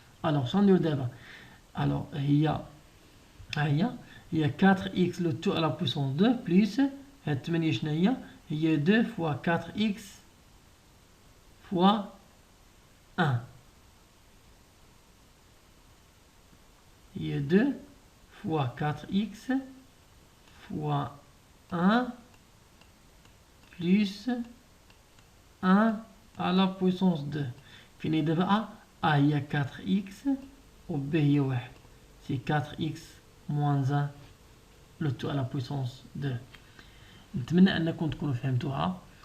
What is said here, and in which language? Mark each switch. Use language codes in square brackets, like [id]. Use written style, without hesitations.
[ar] الوغ شنو ندير دابا؟ الوغ هي ها هي 4 إكس لو تو على بويسونس 2 بليس هاد 8 شنو هي 2 فوا 4 إكس فوا 1 هي 2 فوا 4 إكس [fr] fois 1 plus 1 à la puissance 2. [ar] فين دابا A هي 4x و B هي 1. [fr] c'est 4x moins 1 le tout à la puissance 2. [ar] نتمنى أنكم تكونوا فهمتوها.